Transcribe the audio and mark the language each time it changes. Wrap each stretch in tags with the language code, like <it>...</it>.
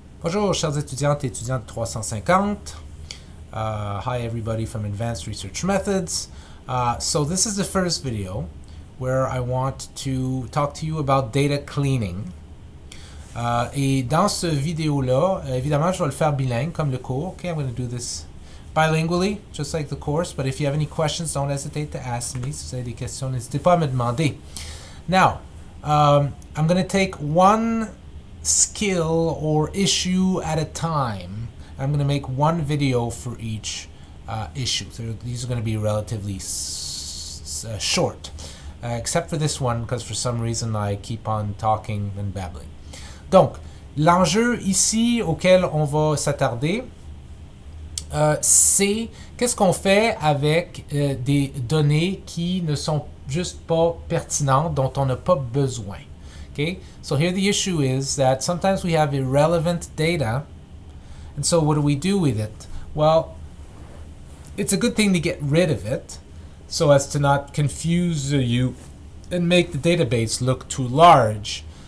<fr>Bonjour, chers étudiantes et étudiants de 350.</fr> <en>Hi, everybody from Advanced Research Methods. So this is the first video where I want to talk to you about data cleaning.</en> <fr>Et dans ce vidéo-là, évidemment, je vais le faire bilingue comme le cours.</fr> <en>Okay, I'm going to do this bilingually, just like the course. But if you have any questions, don't hesitate to ask me.</en> <fr>Si vous avez des questions, n'hésitez pas à me demander.</fr> <en>Now, I'm going to take one skill or issue at a time. I'm going to make one video for each issue. So these are going to be relatively short, except for this one because for some reason I keep on talking and babbling.</en> <fr>Donc, l'enjeu ici auquel on va s'attarder, c'est qu'est-ce qu'on fait avec des données qui ne sont juste pas pertinentes, dont on n'a pas besoin.</fr> <en>Okay? So here the issue is that sometimes we have irrelevant data, and so what do we do with it? Well, it's a good thing to get rid of it so as to not confuse you and make the database look too large.</en>